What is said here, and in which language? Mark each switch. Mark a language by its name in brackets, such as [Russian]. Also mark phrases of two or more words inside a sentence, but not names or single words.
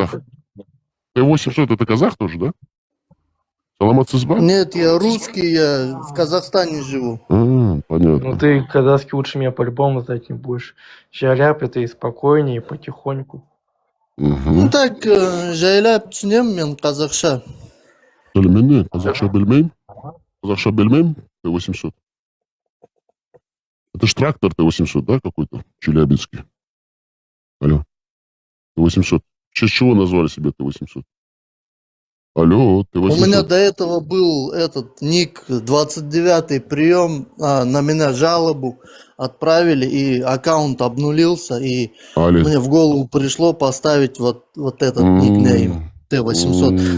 [Russian] казах? Т-800 это казах тоже, да? Саламат Сызба? Нет, я русский, я в Казахстане живу. Понятно. Ну ты казахский лучше меня по-любому знать не будешь. Джаляп это и спокойнее, и потихоньку. Ну так, [Kazakh] жайлап түсінемін мен қазақша. Білмеймін, қазақша білмеймін. Казахша білмеймін, Т-800. [Russian] Это ж трактор Т-800, да, какой-то, челябинский? Алло, Т-800. В честь чего назвали себя Т-800? Алло, Т-800. У меня до этого был этот ник 29-й прием, на меня жалобу отправили, и аккаунт обнулился, и мне в голову пришло поставить вот этот никнейм Т-800.